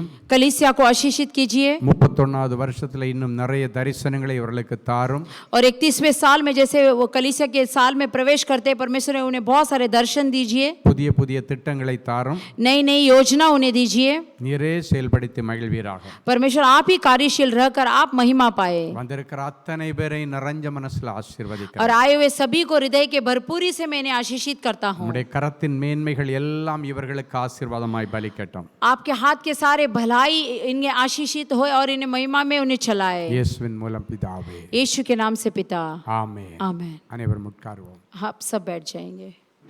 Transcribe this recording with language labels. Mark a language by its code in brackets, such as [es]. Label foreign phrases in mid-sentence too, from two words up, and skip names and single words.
[hi] कलीसिया को आशीषित कीजिए। [ta] 31வது வருஷத்துல இன்னும் நிறைய தரிசனங்களை இவர்களுக்கு தாரும். [hi] और 31वें साल में जैसे वो कलीसिया के साल में प्रवेश करते हैं, परमेश्वर ने उन्हें बहुत सारे दर्शन दीजिए, [ta] புதிய புதிய திட்டங்களை தாரும். [hi] नई नई योजना उन्हें दीजिए। [ta] நீரே செயல்படுத்தி மகிழ்வீராக. [hi] परमेश्वर आप ही कार्यशील रहकर आप महिमा पाए [ta] வந்திருக்கிற அத்தனை பேரை நிறைஞ்ச மனசுல [hi] और [ta] ஆசீர்வதிக்கிறேன். [hi] आए हुए सभी को हृदय के भरपूरी से मैंने आशीषित करता हूँ। [ta] உம்முடைய கரத்தின் மேன்மைகள் எல்லாம் இவர்களுக்கு ஆசீர்வாதமாய் பலிக்கட்டும். [hi] आपके हाथ के सारे भलाई इन्हें आशीषित हो और इन्हें महिमा में उन्हें चलाए। [ta] இயேசுவின் மூலம் பிதாவே, [hi] यीशु के नाम से पिता, [ta] ஆமென். [hi] आमेन। [ta] அனைவரும் உட்காருவோம். [hi] आप सब बैठ जाएंगे।